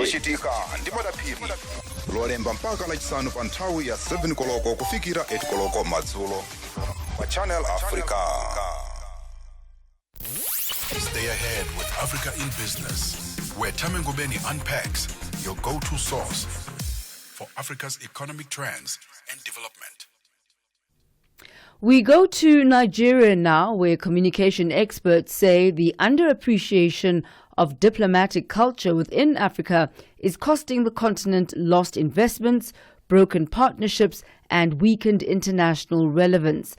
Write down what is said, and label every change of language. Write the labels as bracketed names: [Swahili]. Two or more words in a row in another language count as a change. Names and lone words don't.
[Nyanja] zochitika ndi madaphiri lolemba mpaka lachisanu pa nthawi ya 7 koloko kufikira 8 koloko madzulo pa Channel Africa. [English] Stay ahead with Africa in Business, where Tami Ngubeni unpacks your go-to source for Africa's economic trends and development. We go to Nigeria now, where communication experts say the underappreciation of diplomatic culture within Africa is costing the continent lost investments, broken partnerships, and weakened international relevance.